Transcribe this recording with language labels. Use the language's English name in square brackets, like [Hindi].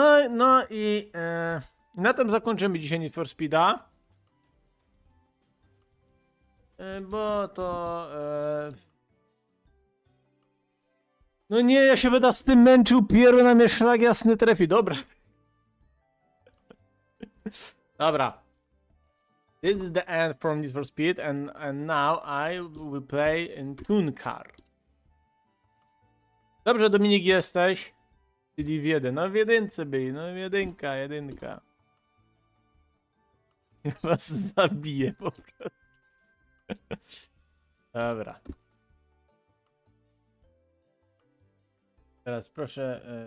[Polish] No i na tym zakończymy dzisiaj Need for Speeda. Bo to... No nie, ja się będę z tym męczył, pieru na mnie szlag jasny trafi. Dobra. Dobra. [English] This is the end from Need for Speed and now I will play in Toon Car. [Polish] Dobrze, Dominik, jesteś. Czyli w jeden. No w jedynce byli, no jedynka. Ja was zabiję po prostu. Dobra. Teraz proszę...